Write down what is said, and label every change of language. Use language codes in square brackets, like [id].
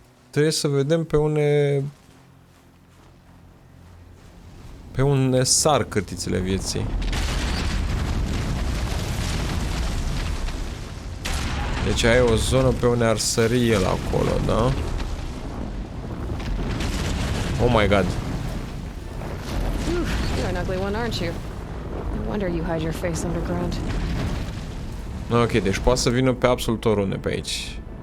[ro] Trebuie să vedem pe unde sar cărtițele vieții. Deci ai o zonă pe unde ar sări el acolo, da? [en] Oh my god. You're an ugly one, aren't you? No wonder you hide your face underground. [ro] Ok, deci poate să vină pe absolut oriunde pe aici.